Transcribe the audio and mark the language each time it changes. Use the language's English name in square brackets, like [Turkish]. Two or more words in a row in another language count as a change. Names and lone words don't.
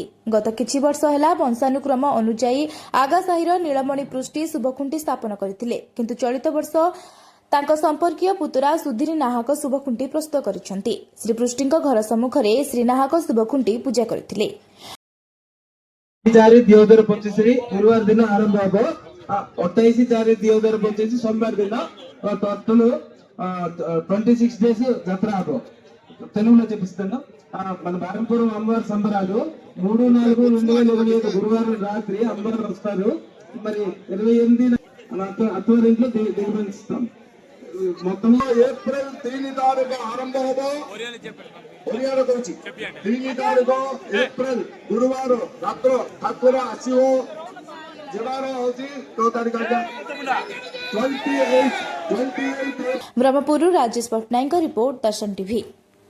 [Odia] ଗତ କିଛି ବର୍ଷ ହେଲା ବଂଶାନୁକ୍ରମ ଅନୁସାୟୀ ଆଗା ସାହିର ନୀଳମଣି ପୃଷ୍ଟି ଶୁଭଖୁଂଟୀ ସ୍ଥାପନ କରଥିଲେ, କିଂତୁ ଚଳିତ ବର୍ଷ ତାଂକୋ ସଂପର୍କୀୟ ପୁତୁରା ସୁଧୀର ନାହକ ଶୁଭଖୁଂଟୀ ପ୍ରସ୍ତୁତ କରିସଂତୀ। ଶ୍ରୀ ପୃଷ୍ଟିଂକ ଘର ସମ୍ମୁଖ ରେ ଶ୍ରୀ ନାହକ ଶୁଭଖୁଂଟୀ ପୂଜା କରଥିଲେ। 4/4/2025 ଗୁରୁବାର ଦିନ ଆରଂଭ ହବୋ। 28/4/2025 ସୋମବାର ଦିନ [English] total 26 days [Odia] ଯାତ୍ରା ହବ। [Telugu] తెలుగులో చెప్పిస్తాను। మన బారంపూర్ అమ్మవారి సంబరాలు 3/4/2025 గురువారం రాత్రి అమ్మవారు వస్తారు। మరి 28 అత్వారింట్లో దిగబడిస్తాం। మొత్తం ఏప్రిల్ 3 తారీఖు [Odia] ଆରମ୍ଭ ହବ। [Telugu] ఒరియాలో వచ్చి 3 తారీఖు ఏప్రిల్ గురువారం రాత్రి [Odia] ଠାକୁର ଆସିବ। ଯିବାର ହଉଛି 2 ତାରିଖ 28। ବ୍ରହ୍ମପୁର ରାଜେଶ ପଟ୍ଟନାୟକ ରିପୋର୍ଟ ଦର୍ଶନ ଟୀବୀ।